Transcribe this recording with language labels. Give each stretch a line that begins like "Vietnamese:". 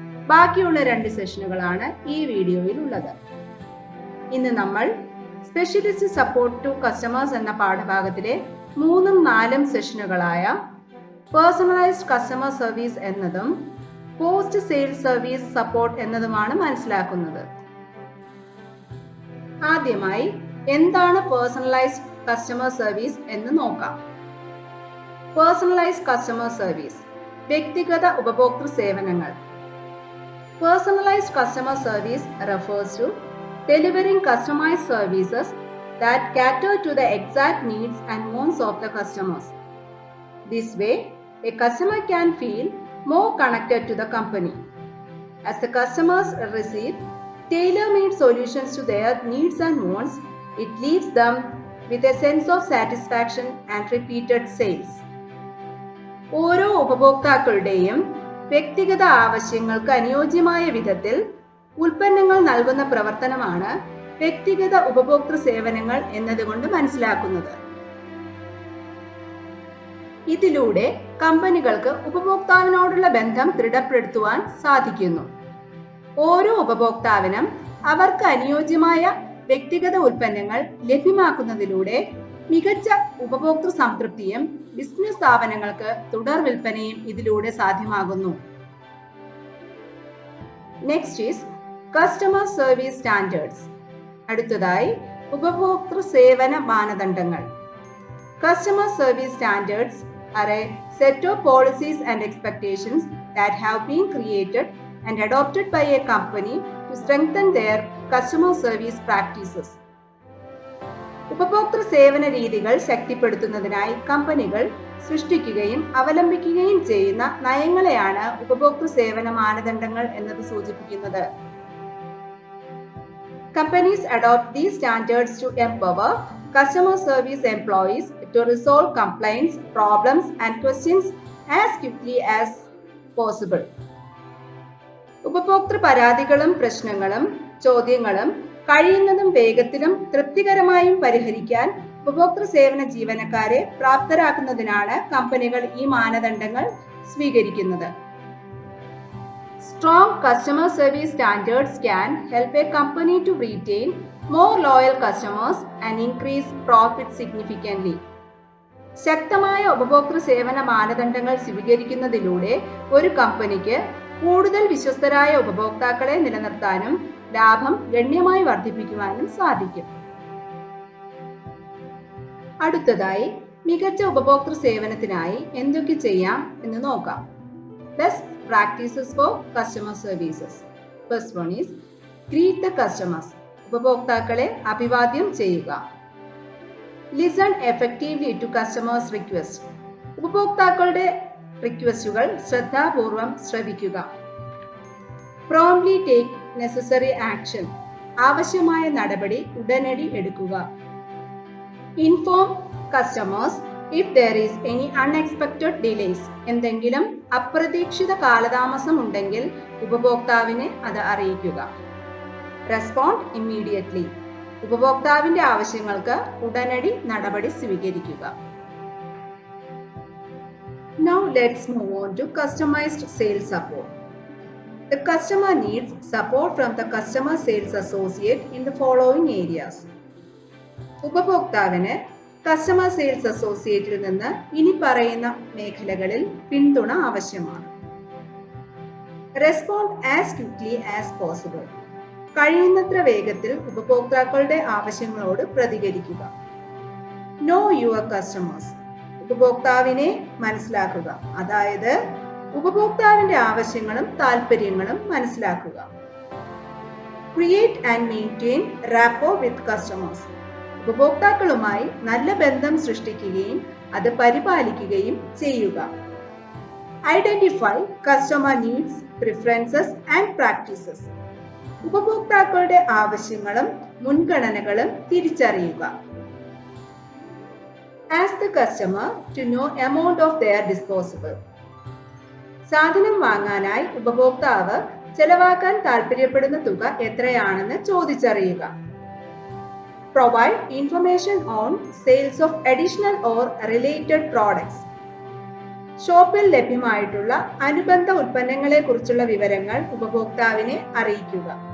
Malayalam: ബാക്കിയുള്ള 2 സെഷനുകളാണ് ഈ വീഡിയോയിൽ ഉള്ളത്. ഇന്ന് നമ്മൾ സ്പെഷ്യലിസ്റ്റ് സപ്പോർട്ട് ടു കസ്റ്റമേഴ്സ് എന്ന പാഠഭാഗത്തിലെ 3ഉം 4ഉം സെഷനുകളായ പേഴ്സണലൈസ്ഡ് കസ്റ്റമർ സർവീസ് എന്നതും പോസ്റ്റ് സെയിൽസ് സർവീസ് സപ്പോർട്ട് എന്നതുമാണ് മനസ്സിലാക്കുന്നത്. ആദ്യമായി എന്താണ് പേഴ്സണലൈസ്ഡ് കസ്റ്റമർ സർവീസ് എന്ന് നോക്കാം. പേഴ്സണലൈസ്ഡ് കസ്റ്റമർ സർവീസ് വ്യക്തിഗത ഉപഭോക്തൃ സേവനങ്ങൾ.
English: Personalised customer service refers to delivering customized services that cater to the exact needs and wants of the customers. This way, a customer can feel more connected to the company. As the customers receive tailor-made solutions to their needs and wants, it leaves them with a sense of satisfaction and repeated sales.
Malayalam: ഓരോ ഉപഭോക്താക്കളുടെയും വ്യക്തിഗത ആവശ്യങ്ങൾക്ക് അനുയോജ്യമായ വിധത്തിൽ ഉൽപ്പന്നങ്ങൾ നൽകുന്ന പ്രവർത്തനമാണ് വ്യക്തിഗത ഉപഭോക്തൃ സേവനങ്ങൾ എന്നതുകൊണ്ട് മനസ്സിലാക്കുന്നത്. ഇതിലൂടെ കമ്പനികൾക്ക് ഉപഭോക്താവിനോടുള്ള ബന്ധം ദൃഢപ്പെടുത്തുവാൻ സാധിക്കുന്നു. ഓരോ ഉപഭോക്താവിനും അവർക്ക് അനുയോജ്യമായ വ്യക്തിഗത ഉൽപ്പന്നങ്ങൾ ലഭ്യമാക്കുന്നതിലൂടെ മികച്ച ഉപഭോക്തൃ സംതൃപ്തിയും ബിസിനസ് സ്ഥാപനങ്ങൾക്ക് തുടർ വിൽപ്പനയും ഇതിലൂടെ സാധ്യമാകുന്നു.
English: Next is customer service standards.
Malayalam: അടുത്തതായി ഉപഭോക്തൃ സേവന മാനദണ്ഡങ്ങൾ.
English: Customer service standards are a set of policies and expectations that have been created and adopted by a company to strengthen their customer service practices.
Malayalam: ഉപഭോക്തൃ സേവന രീതികൾ ശക്തിപ്പെടുത്തുന്നതിനായി കമ്പനികൾ സൃഷ്ടിക്കുകയും അവലംബിക്കുകയും ചെയ്യുന്ന നയങ്ങളെയാണ് ഉപഭോക്തൃ സേവന മാനദണ്ഡങ്ങൾ എന്നത് സൂചിപ്പിക്കുന്നത്.
English: Companies adopt these standards to empower customer service employees to resolve complaints, problems and questions as quickly as possible.
Malayalam: ഉപഭോക്തൃ പരാതികളും പ്രശ്നങ്ങളും ചോദ്യങ്ങളും കഴിയുന്നതും വേഗത്തിലും തൃപ്തികരമായും പരിഹരിക്കാൻ ഉപഭോക്തൃ സേവന ജീവനക്കാരെ പ്രാപ്തരാക്കുന്നതിനാണ് കമ്പനികൾ ഈ മാനദണ്ഡങ്ങൾ സ്വീകരിക്കുന്നത്.
English: Strong customer service standards can help a company to retain more loyal customers and increase profit significantly.
Malayalam: ശക്തമായ ഉപഭോക്തൃ സേവന മാനദണ്ഡങ്ങൾ സ്വീകരിക്കുന്നതിലൂടെ ഒരു കമ്പനിക്ക് കൂടുതൽ വിശ്വസ്തരായ ഉപഭോക്താക്കളെ നിലനിർത്താനും ലാഭം ഗണ്യമായി വർദ്ധിപ്പിക്കുവാനും സാധിക്കും. അടുത്തതായി മികച്ച ഉപഭോക്തൃ സേവനത്തിനായി എന്തൊക്കെ ചെയ്യാം എന്ന് നോക്കാം.
English: Best practices for customer services. First one is greet the customers.
Malayalam: ഉപഭോക്താക്കളെ അഭിവാദ്യം ചെയ്യുക.
English: Listen effectively to customers' requests.
Malayalam: ഉപഭോക്താക്കളുടെ റിക്വസ്റ്റുകൾ ശ്രദ്ധാപൂർവം ശ്രവിക്കുക.
English: Promptly take necessary action.
Malayalam: ആവശ്യമായ നടപടി ഉടനടി എടുക്കുക.
English: Inform customers if there is any unexpected delays.
Malayalam: എന്തെങ്കിലും അപ്രതീക്ഷിത കാലതാമസം ഉണ്ടെങ്കിൽ ഉപഭോക്താവിനെ അത് അറിയിക്കുക.
English: Respond immediately.
Malayalam: ഉപഭോക്താവിന്റെ ആവശ്യങ്ങൾക്ക് ഉടനടി നടപടി സ്വീകരിക്കുക.
English: Now let's move on to customized sales support. The customer needs support from the customer sales associate in the following areas.
Malayalam: ഉപഭോക്താവിന് കസ്റ്റമർ സെയിൽസ് അസോസിയേറ്റിൽ നിന്ന് ഇനി പറയുന്ന മേഖലകളിൽ പിന്തുണ ആവശ്യമാണ്.
English: Respond as quickly as possible.
Malayalam: കഴിയുന്നത്ര വേഗത്തിൽ ഉപഭോക്താക്കളുടെ ആവശ്യങ്ങളോട് പ്രതികരിക്കുക.
English: Know your customers.
Malayalam: ഉപഭോക്താവിനെ മനസ്സിലാക്കുക, അതായത് ഉപഭോക്താവിന്റെ ആവശ്യങ്ങളും താല്പര്യങ്ങളും മനസ്സിലാക്കുക.
English: Create and maintain rapport with customers.
Malayalam: ഉപഭോക്താക്കളുമായി നല്ല ബന്ധം സൃഷ്ടിക്കുകയും അത് പരിപാലിക്കുകയും ചെയ്യുക.
English: Identify customer needs, preferences and practices.
Malayalam: ഉപഭോക്താക്കളുടെ ആവശ്യങ്ങളും മുൻഗണനകളും തിരിച്ചറിയുക.
English: Ask the customer to know amount of their disposable.
Malayalam: സാധനം വാങ്ങാനായി ഉപഭോക്താവ് ചെലവാക്കാൻ താൽപ്പര്യപ്പെടുന്ന തുക എത്രയാണെന്ന് ചോദിച്ചറിയുക.
English: Provide information on sales of additional or related products.
Malayalam: ഷോപ്പിൽ ലഭ്യമായിട്ടുള്ള അനുബന്ധ ഉൽപ്പന്നങ്ങളെക്കുറിച്ചുള്ള വിവരങ്ങൾ ഉപഭോക്താവിനെ അറിയിക്കുക.